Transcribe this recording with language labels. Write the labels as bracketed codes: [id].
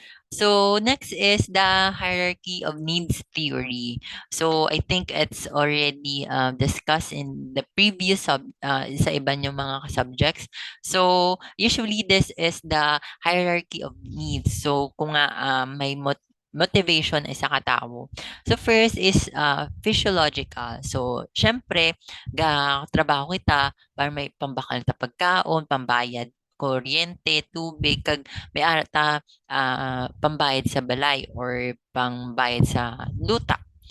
[en] So next is the hierarchy of needs theory. So I think it's already discussed in the previous [tl] sa iba niyong mga [en] subjects. So usually this is the hierarchy of needs. [hil] So kung nga may motivation ay sa katao. [en] So first is physiological. [hil] So syempre ga trabaho kita para may pambakal ta pagkaon, pambayad kuryente, tubig kag may ara ta pambayad sa balay or pangbayad sa luta.